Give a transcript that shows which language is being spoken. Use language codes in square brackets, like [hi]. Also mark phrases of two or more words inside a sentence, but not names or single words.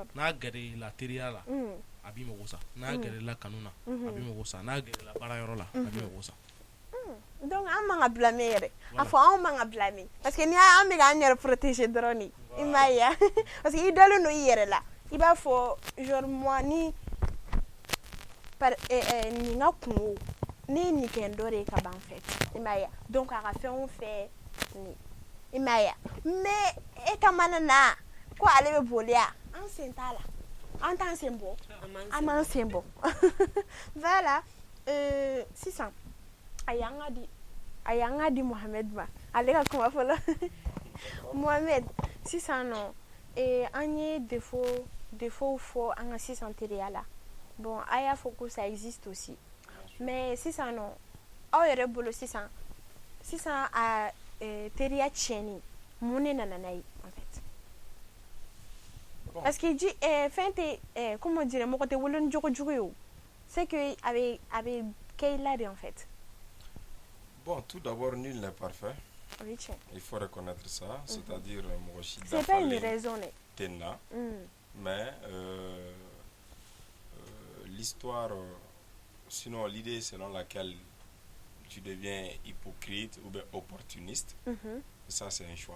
[bm] N'a gɛrɛ i la teriya la a b'i mago sa n'a gɛrɛ i la kanu na a b'i mago sa n'a gɛrɛ i la baarayɔrɔ la a b'i mago sa. donc an man ka blâmer yɛrɛ a fɔ anw man ka blâmer parce que ni an bɛ k'an yɛrɛ protéger dɔrɔn de i m'a ye parce que i dalen don i yɛrɛ la i b'a fɔ [fr] genre moi [bm] ni nin ka kungo ne ye nin kɛ dɔ de ye ka ban fɛ i m'a ye donc a ka fɛn o fɛn nin i m'a ye mais e ta mana na ko ale bɛ boli yan an sen t'a la an t'an sen bɔ an m'an sen bɔ voilà sisan a y'an ka di Mohamed ma ale ka kuma fɔlɔ Mohamed sisan nɔ an ye défaut fɔ an ka sisan teriya la bon a y'a fɔ ko [fr] ça existe aussi mais [bm] sisan nɔ aw yɛrɛ bolo sisan a teriya tiɲɛni mun de nana n'a ye [fr] en fait parce que [bm] fɛn tɛ [fr] comment dire [bm] mɔgɔ tɛ wolo ni jogo jugu ye o [fr] c'est que [bm] a bɛ kɛ i la de [fr] en fait. Bon, tout d'abord, nul n'est parfait. Oui, tiens. Il faut reconnaître ça, c'est-à-dire moi aussi. C'est pas une raison. Tenna, mais l'histoire, sinon l'idée selon laquelle tu deviens hypocrite ou bien opportuniste, ça c'est un choix.